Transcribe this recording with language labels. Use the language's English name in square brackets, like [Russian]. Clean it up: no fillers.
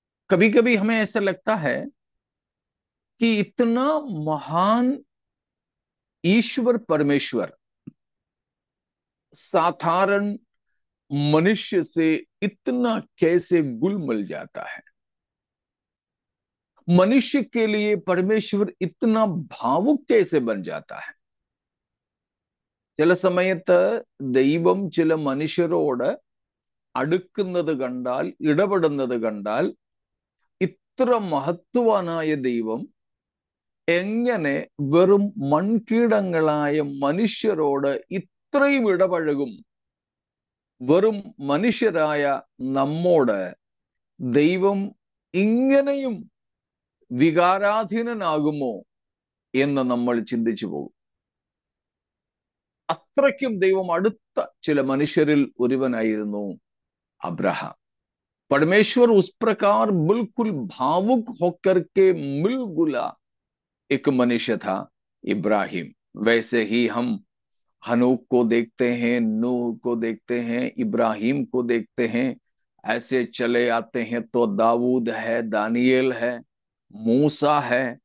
[Hindi] कभी कभी हमें ऐसा लगता है कि इतना महान ईश्वर परमेश्वर साधारण मनुष्य से इतना कैसे घुल मिल जाता है। मनुष्य के लिए परमेश्वर इतना भावुक कैसे बन जाता है। [Malayalam] ചില സമയത്ത് ദൈവം ചില മനുഷ്യരോട് അടുക്കുന്നത് കണ്ടാൽ, ഇടപെടുന്നത് കണ്ടാൽ, ഇത്ര മഹത്വവാനായ ദൈവം എങ്ങനെ വെറും മൺകീടങ്ങളായ മനുഷ്യരോട് ഇത്രയും ഇടപഴകും, വെറും മനുഷ്യരായ നമ്മോട് ദൈവം ഇങ്ങനെയും വികാരാധീനനാകുമോ എന്ന് നമ്മൾ ചിന്തിച്ചു പോകും. അത്രയ്ക്കും ദൈവം അടുത്ത ചില മനുഷ്യരിൽ ഒരുവനായിരുന്നു अब्राहम। [Hindi] परमेश्वर उस प्रकार बिल्कुल भावुक होकर के मिलगुला एक मनुष्य था इब्राहिम। वैसे ही हम हनूक को देखते हैं, नूह को देखते हैं, इब्राहिम को देखते हैं। ऐसे चले आते हैं तो दाऊद है, दानियल है, मूसा है।